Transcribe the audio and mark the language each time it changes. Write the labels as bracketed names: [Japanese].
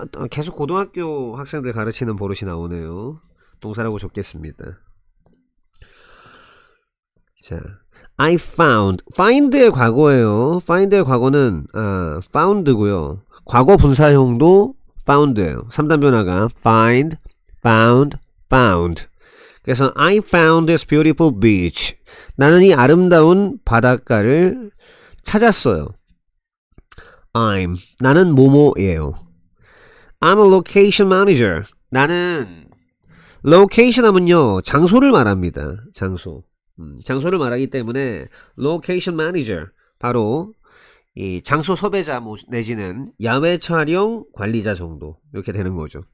[Korean] 계속 고등학교 학생들 가르치는 버릇이 나오네요. 동사라고 적겠습니다. 자, [English] I found. [Korean] find의 과거예요. find의 과거는 found고요. 과거 분사형도 found예요. 3단 변화가 find, found, found. [English] 그래서 I found this beautiful beach. [Korean] 나는 이 아름다운 바닷가를 찾았어요. 나는 뭐뭐예요. [English] I'm a location manager. [Korean] 나는 location 하면요 장소를 말합니다. 장소를 말하기 때문에 location manager 바로 이 장소 섭외자 내지는 야외 촬영 관리자 정도 이렇게 되는 거죠.